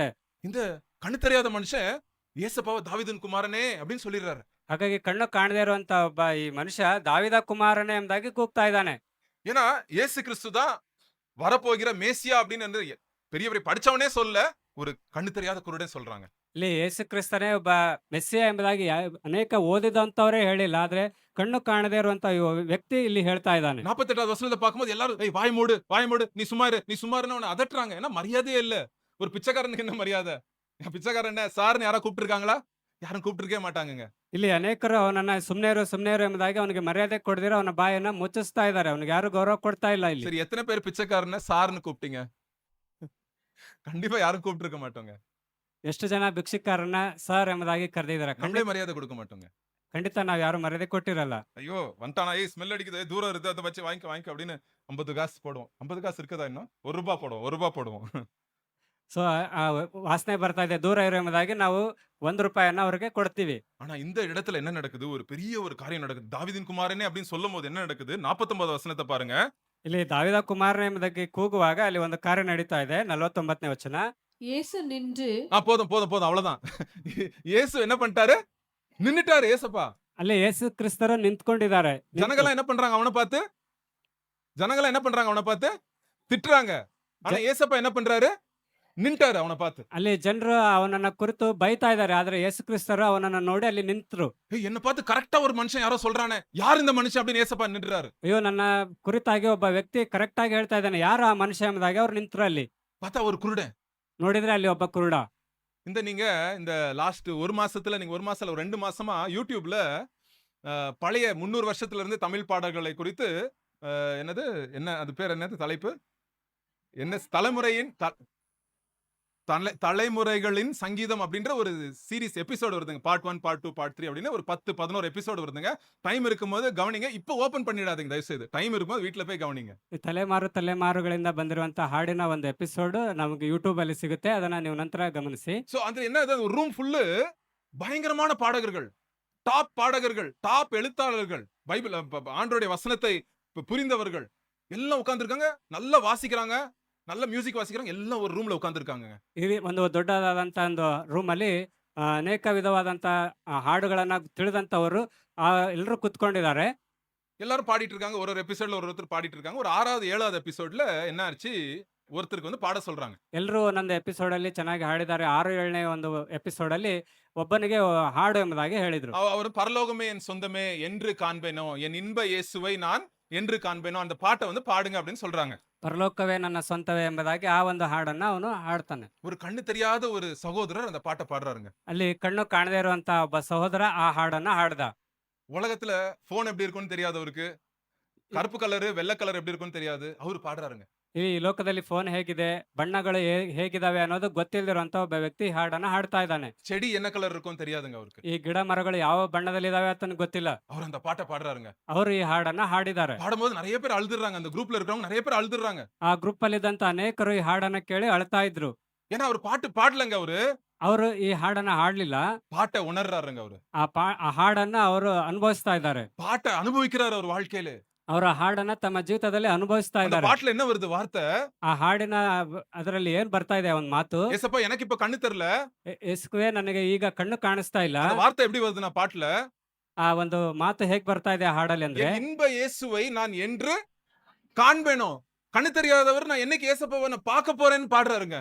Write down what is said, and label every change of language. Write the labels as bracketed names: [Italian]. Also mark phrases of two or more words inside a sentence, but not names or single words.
[Tamil] இந்த கண்ணு தெரியாத மனுஷன் ஏசப்பாவை தாவீதின் குமாரனே அப்படின்னு சொல்லிடுறாரு. [Kannada] ಹಾಗಾಗಿ ಕಣ್ಣು ಕಾಣದೇ ಇರುವಂತ ಒಬ್ಬ ಈ ಮನುಷ್ಯ ದಾವಿದ ಕುಮಾರನೇ ಎಂಬುದಾಗಿ ಕೂಗ್ತಾ ಇದ್ದಾನೆ. [Tamil] ஏன்னா இயேசு கிறிஸ்து தான் வரப்போகிற மேசியா அப்படின்னு பெரிய பெரிய படிச்சவனே சொல்ல, ஒரு கண்ணு தெரியாத குருடே சொல்றாங்க. [Kannada] ಇಲ್ಲಿ ಯೇಸು ಕ್ರಿಸ್ತನೇ ಒಬ್ಬ ಮೆಸ್ಸಿಯ ಎಂಬುದಾಗಿ ಅನೇಕ ಓದಿದಂತವರೇ ಹೇಳಿಲ್ಲ. ಆದ್ರೆ ಕಣ್ಣು ಕಾಣದೇ ಇರುವಂತ ವ್ಯಕ್ತಿ ಇಲ್ಲಿ ಹೇಳ್ತಾ ಇದ್ದಾನೆ. [Tamil] 48வது வசனத்தை பார்க்கும்போது எல்லாரும் ஏய் வாய் மூடு, நீ சும்மாருன்னு அவனை அதட்டுறாங்க. ஏன்னா மரியாதையே இல்ல. ஒரு பிச்சைக்காரனுக்கு என்ன மரியாதை? பிச்சைக்காரன் என்ன சார்னு யாரா கூப்பிட்டுருக்காங்களா? யாரும் கூப்பிட்டுருக்கே மாட்டாங்கங்க. [Kannada] ಇಲ್ಲಿ ಅನೇಕರು ಅವನನ್ನ ಸುಮ್ನೆ ಇರು ಎಂಬುದಾಗಿ ಅವನಿಗೆ ಮರ್ಯಾದೆ ಕೊಡದಿರೋ ಅವನ ಬಾಯನ್ನ ಮುಚ್ಚಿಸ್ತಾ ಇದ್ದಾರೆ. ಅವನಿಗೆ ಯಾರು ಗೌರವ ಕೊಡ್ತಾ ಇಲ್ಲ. ಇಲ್ಲಿ [Tamil] சரி, எத்தனை பேர் பிச்சைக்காரனை சார்னு கூப்பிட்டீங்க? கண்டிப்பா யாரும் கூப்பிட்டுருக்க மாட்டோங்க. [Kannada] ಎಷ್ಟು ಜನ ಭಿಕ್ಷುಕಾರನ್ನ ಸರ್ ಎಂಬುದಾಗಿ ಕರೆದಿದ್ದಾರೆ. [Tamil] நம்மளே மரியாதை கொடுக்க மாட்டோங்க. [Kannada] ಖಂಡಿತ ನಾವ್ ಯಾರು ಮರ್ಯಾದೆ ಕೊಟ್ಟಿರಲ್ಲ. [Tamil] ஐயோ வந்துட்டானா, ஏய் ஸ்மெல் அடிக்குது, தூரம் இருக்கு, அதை வச்சு வாங்கிக்க அப்படின்னு 50 காசு போடுவோம். 50 காசு இருக்குதா இன்னும்? ₹1 போடுவோம். [Kannada] ಸೊ ವಾಸನೆ ಬರ್ತಾ ಇದೆ, ದೂರ ಇರೋ ಎಂಬುದಾಗಿ ನಾವು ₹1 ಅವ್ರಿಗೆ ಕೊಡ್ತೀವಿ. [Tamil] ஆனா இந்த இடத்துல என்ன நடக்குது? ஒரு பெரிய ஒரு காரியம் நடக்குது. தாவீதின் குமாரனே அப்படின்னு சொல்லும் போது என்ன நடக்குது? 49 வசனத்தை பாருங்க. [Kannada] ಇಲ್ಲಿ ದಾವಿದ ಕುಮಾರನೇ ಎಂಬುದಾಗಿ ಕೂಗುವಾಗ ಅಲ್ಲಿ ಒಂದು ಕಾರ್ಯ ನಡೀತಾ ಇದೆ. 49ನೇ ವಚನ. [Tamil] இயேசு நின்று போதும் அவ்வளவுதான். இயேசு என்ன பண்ணிட்டாரு? நின்னுட்டாரு ஏசப்பா. [Kannada] ಅಲ್ಲಿ ಯೇಸು ಕ್ರಿಸ್ತರು ನಿಂತ್ಕೊಂಡಿದ್ದಾರೆ. [Tamil] ஜனங்களாம் என்ன பண்றாங்க அவனை பார்த்து? திட்டுறாங்க. ஆனா ஏசப்பா என்ன பண்றாரு? நின்னுட்டாரு அவனை பார்த்து. [Kannada] ಅಲ್ಲಿ ಜನರು ಅವನನ್ನ ಕುರಿತು ಬೈತಾ ಇದ್ದಾರೆ. ಆದ್ರೆ ಯೇಸು ಕ್ರಿಸ್ತರು ಅವನನ್ನ ನೋಡಿ ಅಲ್ಲಿ ನಿಂತರು. [Tamil] என்ன பார்த்து கரெக்டா ஒரு மனுஷன் யாரோ சொல்றானே, யார் இந்த மனுஷன் அப்படின்னு ஏசப்பா நின்னுறாரு. [Kannada] ಅಯ್ಯೋ, ನನ್ನ ಕುರಿತಾಗಿ ಒಬ್ಬ ವ್ಯಕ್ತಿ ಕರೆಕ್ಟ್ ಆಗಿ ಹೇಳ್ತಾ ಇದ್ದಾನೆ, ಯಾರು ಆ ಮನುಷ್ಯ ಎಂಬುದಾಗಿ ಅವ್ರು ನಿಂತರು. ಅಲ್ಲಿ [Tamil] பார்த்தா ஒரு குருடன். [Kannada] ನೋಡಿದ್ರೆ ಅಲ್ಲಿ ಒಬ್ಬ ಕುರುಡ. [Tamil] நீங்க இந்த லாஸ்ட் ஒரு மாசத்துல, நீங்க ஒரு மாசத்துல 2 மாசமா யூடியூப்ல பழைய 300 வருஷத்துல இருந்து தமிழ் பாடல்களை குறித்து என்ன அது பேர் என்னது தலைப்பு? என்ன தலைமுறைகளின் சங்கீதம் அப்படின்ற ஒரு [English] series episode [Tamil] வருதுங்க. பார்ட் 1, பார்ட் 2, பார்ட் 3 அப்படின்னு ஒரு 10-11 எபிசோடு வருதுங்க. டைம் இருக்கும்போது கவனிங்க. இப்போ ஓபன் பண்ணிடாதீங்க தயவு செய்து. டைம் இருக்கும்போது வீட்ல போய் கவனிங்க. [Kannada] ಈ ತಲೆಮಾರುಗಳಿಂದ ಬಂದಿರುವಂತ ಹಾಡಿನ ಒಂದು ಎಪಿಸೋಡ್ ನಮಗೆ ಯೂಟ್ಯೂಬ್ ಅಲ್ಲಿ ಸಿಗುತ್ತೆ. ಅದನ್ನ ನೀವು ನಂತರ ಗಮನಿಸಿ. [Tamil] சோ அந்த என்ன ஒரு [English] room full [Tamil] பயங்கரமான பாடகர்கள், டாப் பாடகர்கள், டாப் எழுத்தாளர்கள், பைபிள் ஆண்டவருடைய வசனத்தை புரிந்தவர்கள் எல்லாம் உட்கார்ந்திருக்காங்க. நல்லா வாசிக்கிறாங்க, நல்ல மியூசிக் வாசிக்கிறாங்க. எல்லாம் ஒரு ரூம்ல உட்கார்ந்திருக்காங்க. [Kannada] ಇದು ಒಂದು ದೊಡ್ಡದಾದಂತ ಒಂದು ರೂಮ್ ಅಲ್ಲಿ ಅನೇಕ ವಿಧವಾದಂತ ಹಾಡುಗಳನ್ನ ತಿಳಿದಂತವರು ಎಲ್ಲರೂ ಕುತ್ಕೊಂಡಿದ್ದಾರೆ. [Tamil] எல்லாரும் பாடிட்டு இருக்காங்க. ஒரு எபிசோட்ல ஒருத்தர் பாடிட்டு இருக்காங்க. ஒரு 6வது 7வது எபிசோட்ல என்ன ஆச்சு? ஒருத்தருக்கு வந்து பாட சொல்றாங்க. [Kannada] ಎಲ್ಲರೂ ಒಂದೊಂದು ಎಪಿಸೋಡ್ ಅಲ್ಲಿ ಚೆನ್ನಾಗಿ ಹಾಡಿದ್ದಾರೆ. 6-7ನೇ ಒಂದು ಎಪಿಸೋಡ್ ಅಲ್ಲಿ ಒಬ್ಬನಿಗೆ ಹಾಡು ಎಂಬುದಾಗಿ ಹೇಳಿದ್ರು. [Tamil] அவர் பரலோகமே என் சொந்தமே என்று காண்பேனோ, என் இன்ப இயேசுவை நான் என்று காண்பேனோ, அந்த பாட்டை வந்து பாடுங்க அப்படின்னு சொல்றாங்க. [Kannada] ಪರಲೋಕವೇ ನನ್ನ ಸ್ವಂತವೇ ಎಂಬುದಾಗಿ ಆ ಒಂದು ಹಾಡನ್ನ ಅವನು ಹಾಡ್ತಾನೆ. [Tamil] ஒரு கண்ணு தெரியாத ஒரு சகோதரர் அந்த பாட்டை பாடுறாருங்க. [Kannada] ಅಲ್ಲಿ ಕಣ್ಣು ಕಾಣದೇ ಇರುವಂತ ಒಬ್ಬ ಸಹೋದರ ಆ ಹಾಡನ್ನ ಹಾಡ್ದ. [Tamil] உலகத்துல போன் எப்படி இருக்கும்னு தெரியாதவருக்கு, கருப்பு கலரு வெள்ளை கலர் எப்படி இருக்கும்னு தெரியாது, அவரு பாடுறாருங்க. [Kannada] ಈ ಲೋಕದಲ್ಲಿ ಫೋನ್ ಹೇಗಿದೆ, ಬಣ್ಣಗಳು ಹೇಗಿದಾವೆ ಅನ್ನೋದು ಗೊತ್ತಿಲ್ದಿರುವಂತ ಒಬ್ಬ ವ್ಯಕ್ತಿ ಹಾಡನ್ನ ಹಾಡ್ತಾ ಇದ್ದಾನೆ. [Tamil] செடி என்ன கலர் இருக்கும்னு தெரியாதுங்க அவருக்கு. [Kannada] ಈ ಗಿಡ ಮರಗಳು ಯಾವ ಬಣ್ಣದಲ್ಲಿ ಇದಾವೆ ಅಂತ ಗೊತ್ತಿಲ್ಲ. [Tamil] அவர் அந்த பாட்டை பாடுறாருங்க. [Kannada] ಅವರು ಈ ಹಾಡನ್ನ ಹಾಡಿದ್ದಾರೆ. [Tamil] பாடும்போது நிறைய பேர் அழுதுறாங்க. அந்த குரூப்ல இருக்கிறவங்க நிறைய பேர் அழுதுறாங்க. [Kannada] ಆ ಗ್ರೂಪ್ ಅಲ್ಲಿ ಇದ್ದಂತ ಅನೇಕರು ಈ ಹಾಡನ್ನ ಕೇಳಿ ಅಳ್ತಾ ಇದ್ರು. [Tamil] ஏன்னா அவர் பாட்டு பாடலங்க. அவரு [Kannada] ಅವರು ಈ ಹಾಡನ್ನ ಹಾಡ್ಲಿಲ್ಲ. [Tamil] பாட்டை உணர்றாருங்க. அவரு [Kannada] ಆ ಹಾಡನ್ನ ಅವರು ಅನುಭವಿಸ್ತಾ ಇದ್ದಾರೆ. [Tamil] பாட்டை அனுபவிக்கிறாரு அவர் வாழ்க்கையில. [Kannada] ಅವರ ಹಾಡನ್ನ ತಮ್ಮ ಜೀವಿತದಲ್ಲಿ ಅನುಭವಿಸ್ತಾ [Tamil] அந்த [Kannada] ಇದ್ದಾರೆ. [Tamil] பாட்டுல என்ன வருது வார்த்தை? [Kannada] ಆ ಹಾಡಿನ ಅದರಲ್ಲಿ ಏನ್ ಬರ್ತಾ ಇದೆ ಒಂದ್ ಮಾತು, [Tamil] ஏசப்பா எனக்கு இப்ப கண்ணு தெரியல. [Kannada] ಯೇಸುವೆ ನನಗೆ ಈಗ ಕಣ್ಣು ಕಾಣಿಸ್ತಾ ಇಲ್ಲ. [Tamil] அந்த வார்த்தை எப்படி வருதுன்னா பாட்டுல, [Kannada] ಆ ಒಂದು ಮಾತು ಹೇಗ್ ಬರ್ತಾ ಇದೆ ಆ ಹಾಡಲ್ಲಿ ಅಂದ್ರೆ, [Tamil] என் இன்ப இயேசுவை நான் என்று காண்பேனோ. கண்ணு தெரியாதவர் நான் என்னைக்கு ஏசப்பாவை நான் பார்க்க போறேன்னு பாடுறாருங்க.